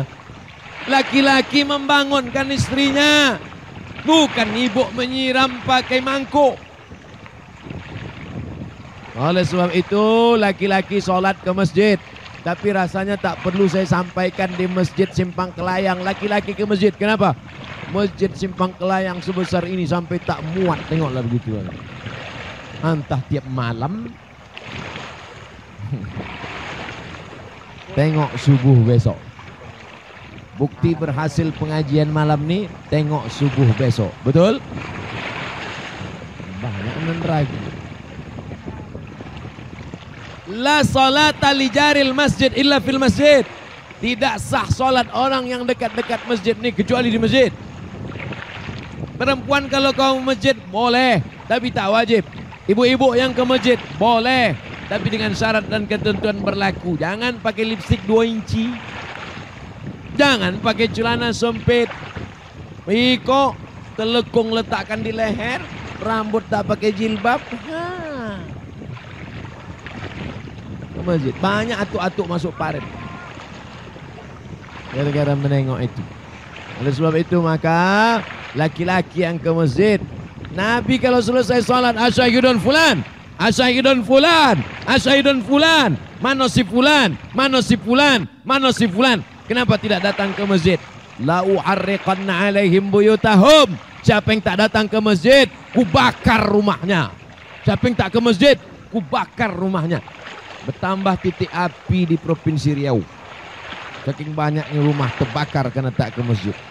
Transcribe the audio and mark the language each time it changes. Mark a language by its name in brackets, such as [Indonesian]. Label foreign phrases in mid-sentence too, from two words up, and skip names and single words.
[Indonesian] Laki-laki membangunkan istrinya, bukan ibu menyiram pakai mangkuk. Oleh sebab itu laki-laki sholat ke masjid. Tapi rasanya tak perlu saya sampaikan di Masjid Simpang Kelayang. Laki-laki ke masjid, kenapa? Masjid Simpang Kelayang sebesar ini sampai tak muat, tengoklah begitu. Entah tiap malam. Tengok subuh besok. Bukti berhasil pengajian malam ni, tengok subuh besok. Betul? Banyak meneragi. [Arabic] لا صلاة لجار المسجد إلا في المسجد. [Indonesian] Tidak sah solat orang yang dekat-dekat masjid ni kecuali di masjid. Perempuan kalau kau masjid boleh, tapi tak wajib. Ibu-ibu yang ke masjid boleh, tapi dengan syarat dan ketentuan berlaku. Jangan pakai lipstik 2 inci. Jangan pakai celana sempit. Iko telekung letakkan di leher, rambut tak pakai jilbab. Ke masjid banyak atuk-atuk masuk parit gara-gara menengok itu. Oleh sebab itu maka laki-laki yang ke masjid, Nabi kalau selesai salat, [Arabic] أشهد فلان أشهد فلان أشهد فلان, [Indonesian] mana si fulan, mana si fulan, mana si fulan. Kenapa tidak datang ke masjid? [Arabic] لأحرقن عليهم بيوتهم. [Indonesian] Siapa yang tak datang ke masjid, ku bakar rumahnya. Siapa yang tak ke masjid, ku bakar rumahnya. Bertambah titik api di Provinsi Riau. Saking banyaknya rumah terbakar karena tak ke masjid.